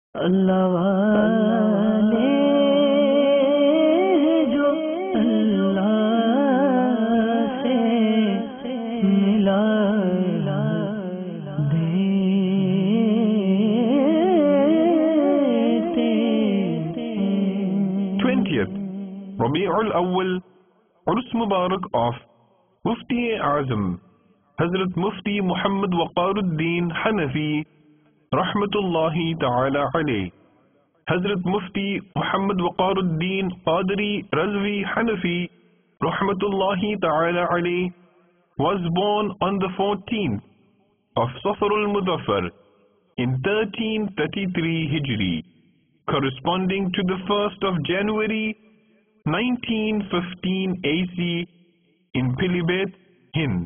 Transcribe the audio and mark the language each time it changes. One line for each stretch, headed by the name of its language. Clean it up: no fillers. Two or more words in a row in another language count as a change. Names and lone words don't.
Hindi: अल्लाह वाले जो अल्लाह से मिला देते।
English: 20th Rabi'ul Awwal, Urus Mubarak of Mufti Azam Hazrat Mufti Muhammad Waqaruddin Hanafi
Arabic: رحمة الله تعالى عليه.
English: Hazrat Mufti Muhammad Waqaruddin Qadri Razvi Hanafi
Arabic: رحمة الله تعالى عليه
English: was born on the 14th of Safarul Muzaffar in 1333 Hijri, corresponding to the 1st of January 1915 AC in Pilibet, Hind.